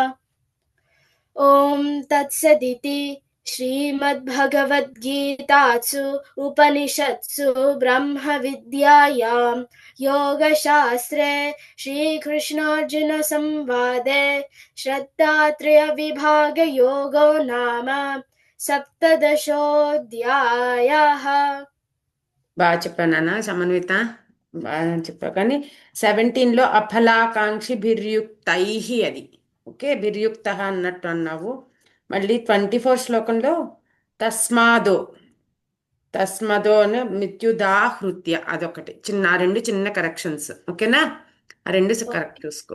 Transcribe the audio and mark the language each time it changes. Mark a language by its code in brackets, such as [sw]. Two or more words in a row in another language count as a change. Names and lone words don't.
[sa] ॐ तत्सदिति श्रीमद्भगवद्गीतासु उपनिषत्सु ब्रह्मविद्यायां योगशास्त्रे श्रीकृष्णार्जुनसंवादे श्रद्धात्रयविभागयोगो नाम सप्तदशोऽध्यायः [te] బాగా చెప్పాను నాన్న సమన్విత, బాగా చెప్పావు. కానీ 17లో [sa] అఫలాకాంక్షి బిర్యుక్తై [te] అది ఓకే, బిర్యుక్త అన్నట్టు అన్నావు. మళ్ళీ 24 శ్లోకంలో [sa] తస్మాదో తస్మదో [te] అని మిత్యుదాహృత్య అదొకటి చిన్న, ఆ రెండు చిన్న కరెక్షన్స్ ఓకేనా, ఆ రెండు కరెక్ట్ చూసుకో.